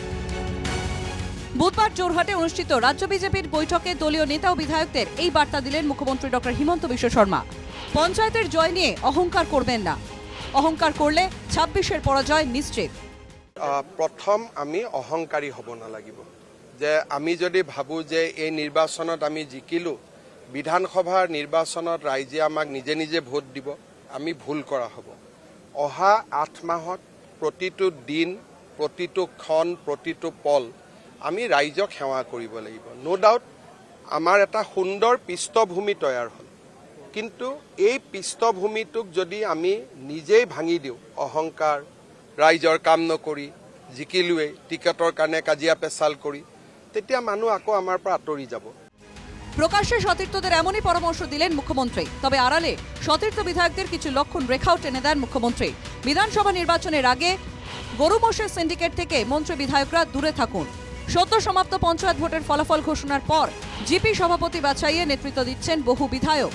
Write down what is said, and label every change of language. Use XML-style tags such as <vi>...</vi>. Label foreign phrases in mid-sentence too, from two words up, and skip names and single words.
<bn>বুধবার জোরহাটে অনুষ্ঠিত রাজ্য বিজেপির বৈঠকে দলীয় নেতা ও বিধায়কদের এই বার্তা দিলেন মুখ্যমন্ত্রী ডক্টর হিমন্ত বিশ্ব শর্মা। পঞ্চায়েতের জয় নিয়ে অহংকার করবেন না, অহংকার করলে ২৬-এর পরাজয় নিশ্চিত।</bn> <as>প্রথম আমি অহংকারী হ'ব নালাগিব, যে আমি যদি ভাবোঁ যে এই নিৰ্বাচনত আমি জিকিলোঁ, বিধানসভাৰ নিৰ্বাচনত ৰাইজে আমাক নিজে নিজে ভোট দিব, আমি ভুল কৰা হ'ব। অহা ৮ মাহত প্ৰতিটো দিন, প্ৰতিটো ক্ষণ, প্ৰতিটো পল আমি ৰাইজক সেৱা কৰিব লাগিব।</as> <en>no doubt</en> <as>আমাৰ এটা সুন্দৰ পৃষ্ঠভূমি তৈয়াৰ হ'ল, কিন্তু এই পৃষ্ঠভূমিটোক যদি আমি নিজেই ভাঙি দিওঁ, অহংকাৰ, ৰাইজৰ কাম নকৰি, জিকিলোৱেই, টিকেটৰ কাৰণে কাজিয়া পেচাল কৰি, তেতিয়া মানুহ আকৌ আমাৰ পৰা আঁতৰি যাব।</as> <bn>প্রকাশ্যে সতীর্থদের এমনই পরামর্শ দিলেন মুখ্যমন্ত্রী। তবে আড়ালে সতীর্থ বিধায়কদের কিছু লক্ষণ রেখাও টেনে দেন মুখ্যমন্ত্রী। বিধানসভা নির্বাচনের আগে গরু মোষের সিন্ডিকেট থেকে মন্ত্রী বিধায়করা দূরে থাকুন। সদ্য সমাপ্ত পঞ্চায়েত ভোটের ফলাফল ঘোষণার পর জিপি সভাপতি বাছাইয়ে নেতৃত্ব দিচ্ছেন বহু বিধায়ক।</bn>